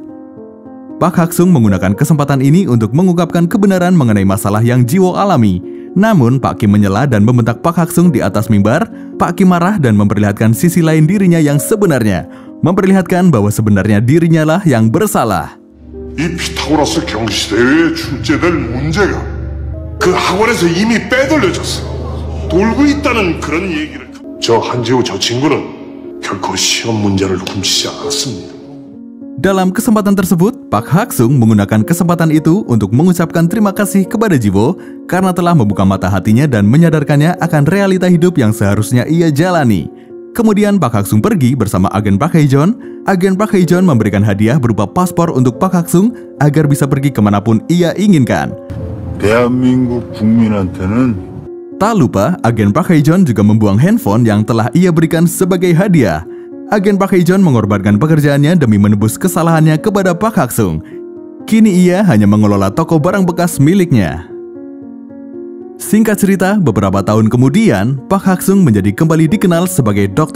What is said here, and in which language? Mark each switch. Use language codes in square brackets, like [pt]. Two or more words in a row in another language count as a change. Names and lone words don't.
[id] Pak Hak Sung menggunakan kesempatan ini untuk mengungkapkan kebenaran mengenai masalah yang Jiwo alami. Namun Pak Kim menyela dan membentak Pak Hak Sung di atas mimbar. Pak Kim marah dan memperlihatkan sisi lain dirinya yang sebenarnya, memperlihatkan bahwa sebenarnya dirinya lah yang bersalah. [ko] 이 피타고라스 경시대회에 출제될 문제가 그 학원에서 이미 빼돌려졌어. 돌고 있다는 그런 얘기를. 저 한지우 저 친구는 결코 시험 문제를 훔치지 않았습니다. [id] Dalam kesempatan tersebut, Pak Hak Sung menggunakan kesempatan itu untuk mengucapkan terima kasih kepada Jiwo karena telah membuka mata hatinya dan menyadarkannya akan realita hidup yang seharusnya ia jalani. Kemudian Pak Hak Sung pergi bersama agen Park Hae-jeon. Agen Park Hae-jeon memberikan hadiah berupa paspor untuk Pak Hak Sung agar bisa pergi kemanapun ia inginkan. [ko] 대한민국 국민한테는 [id] Tak lupa, agen Park Hae-jeon juga membuang handphone yang telah ia berikan sebagai hadiah. Agen Park Hae-jeon mengorbankan pekerjaannya demi menebus kesalahannya kepada Pak Hak Sung. Kini ia hanya mengelola toko barang bekas miliknya. Singkat cerita, beberapa tahun kemudian, Pak Hak Sung menjadi kembali dikenal sebagai Dr.